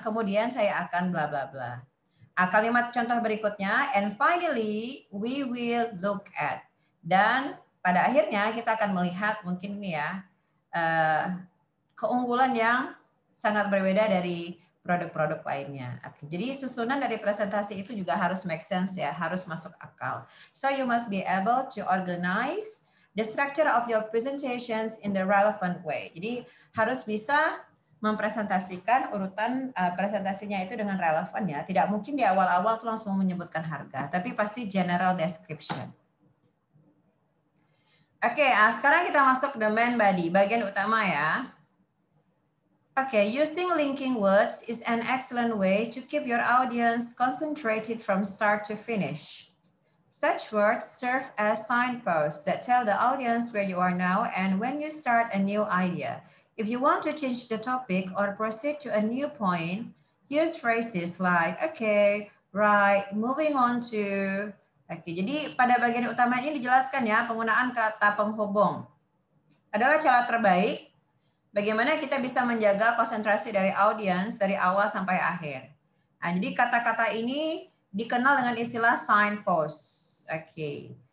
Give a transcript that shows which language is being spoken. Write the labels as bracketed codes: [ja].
[id] Kemudian saya akan bla bla bla. Kalimat contoh berikutnya, and finally we will look at. Dan pada akhirnya kita akan melihat mungkin ini ya, keunggulan yang sangat berbeda dari produk-produk lainnya. Oke, jadi susunan dari presentasi itu juga harus make sense ya, harus masuk akal. [en] So you must be able to organize the structure of your presentations in the relevant way. [id] Jadi harus bisa mempresentasikan urutan presentasinya itu dengan relevan ya. Tidak mungkin di awal-awal tuh langsung menyebutkan harga, tapi pasti general description. Oke, sekarang kita masuk the main body, bagian utama ya. [en] Okay, using linking words is an excellent way to keep your audience concentrated from start to finish. Such words serve as signposts that tell the audience where you are now and when you start a new idea. If you want to change the topic or proceed to a new point, use phrases like, okay, right, moving on to... [id] Oke, jadi pada bagian utama ini dijelaskan ya, penggunaan kata penghubung adalah cara terbaik bagaimana kita bisa menjaga konsentrasi dari audiens dari awal sampai akhir. Nah, jadi kata-kata ini dikenal dengan istilah signpost. Oke.